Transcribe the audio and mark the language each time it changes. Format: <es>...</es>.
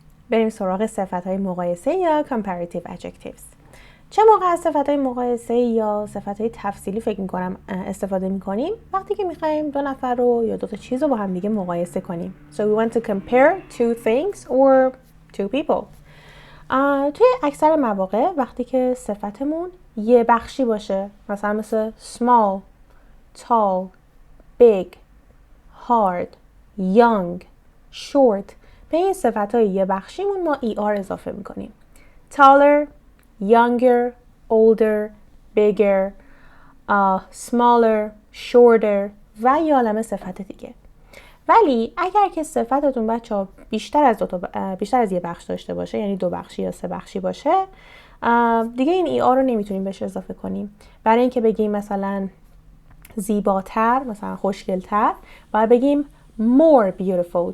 <fa>بریم سراغ صفت‌های مقایسه یا comparative adjectives. چه موقع از صفت‌های مقایسه یا صفت‌های تفصیلی فکر می‌کنم استفاده می‌کنیم؟ وقتی که می‌خوایم دو نفر رو یا دو تا چیز رو با هم دیگه مقایسه کنیم.</fa> <en>So we want to compare two things or two people.</en> <fa>توی اکثر مواقع وقتی که صفتمون یه بخشی باشه، مثلا مثل small, tall, big, hard, young, short، به این صفت‌های یه بخشیمون ما ER اضافه میکنیم. taller, younger, older, bigger, smaller, shorter و یه عالمه صفت دیگه. ولی اگر که صفتتون بچه‌ها بیشتر از یه بخش داشته باشه، یعنی دو بخشی یا سه بخشی باشه، دیگه این ER رو نمیتونیم بهش اضافه کنیم. برای اینکه بگیم مثلا زیباتر، مثلا خوشگل‌تر، باید بگیم more beautiful.</fa>